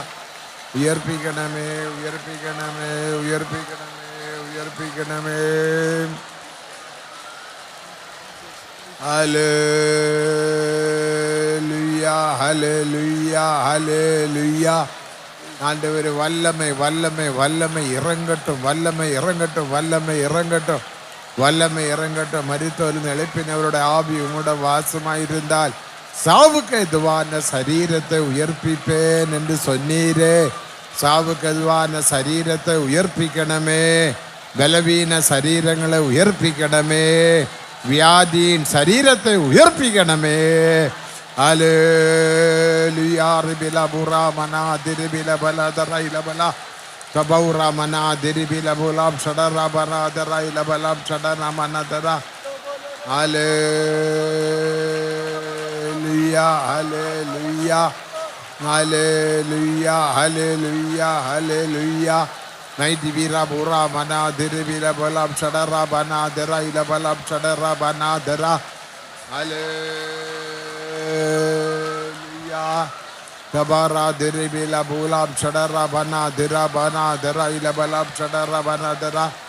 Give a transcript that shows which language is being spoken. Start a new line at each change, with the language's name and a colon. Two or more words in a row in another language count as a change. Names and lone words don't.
Tamil: உயர்ப்பிக்கணமே உயர்ப்பிக்கணமே உயர்ப்பிக்கணமே உயர்ப்பிக்கணமே.
English: Hallelujah. Hallelujah. Hallelujah.
Tamil: ஆண்டவரே வல்லமை வல்லமை வல்லமை இறங்கட்டும், வல்லமை இறங்கட்டும், வல்லமை இறங்கட்டும், வல்லமை இறங்கட்டும். மரித்தோரின் எழுப்பினவருடைய ஆவி உங்களோட வாசமாயிருந்தால் சாவுக்கு எதுவான சரீரத்தை உயர்ப்பிப்பேன் என்று சொன்னீரே. சாவுக்கு எதுவான சரீரத்தை உயர்ப்பிக்கணுமே. பலவீன சரீரங்களை உயர்ப்பிக்கணுமே. வியாதியின் சரீரத்தை உயர்ப்பிக்கணுமே. Hallelujah. Ribila bura mana diribila bala daraila bala. Kabaura mana diribila bulab shadara bana daraila balab shadana mana dara.
English: Hallelujah. Hallelujah. Hallelujah. Hallelujah. Hallelujah. Mighty bira bura mana diribila bulab shadara bana daraila balab shadara bana dara. Hallelujah. Tabara diribila bulab shadara bana dira bana dira ila balab shadara bana dira.